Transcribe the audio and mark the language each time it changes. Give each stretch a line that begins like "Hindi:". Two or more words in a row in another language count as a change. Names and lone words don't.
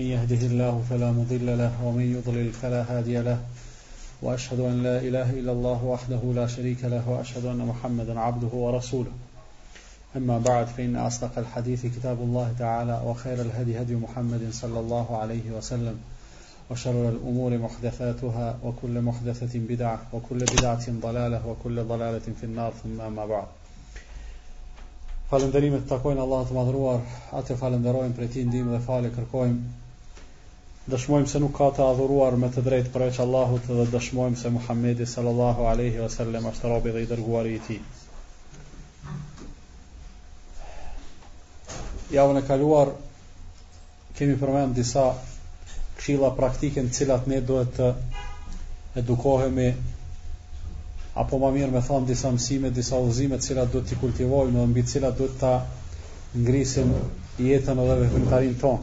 Arabic: يهده الله فلا مضل له ومن يضلل فلا هادي له وأشهد أن لا إله إلا الله وحده لا شريك له وأشهد أن محمدا عبده ورسوله أما بعد فإن أصدق الحديث كتاب الله تعالى وخير الهدي هدي محمد صلى الله عليه وسلم وشر الأمور محدثاتها وكل محدثة بدعة وكل بدعة ضلالة وكل ضلالة في النار ثم أما بعد.
Albanian: Falënderimet takojnë Allahut të madhruar, atë falenderojmë për ti ndihmë dhe falë kërkojmë. Dëshmojmë se nuk ka të adhuruar me të drejtë përveç Allahut dhe dëshmojmë se Muhamedi
Arabic: صلى الله عليه وسلم
Albanian: është robi dhe i dërguari i tij. Javën e kaluar kemi përmendur disa këshilla praktike në cilat ne duhet të edukohemi, apo më mirë me thonë disa mësime, disa udhëzime të cilat duhet t'i kultivojmë dhe mbi të cilat duhet ta ngrisim jetën edhe veprimtarinë tonë.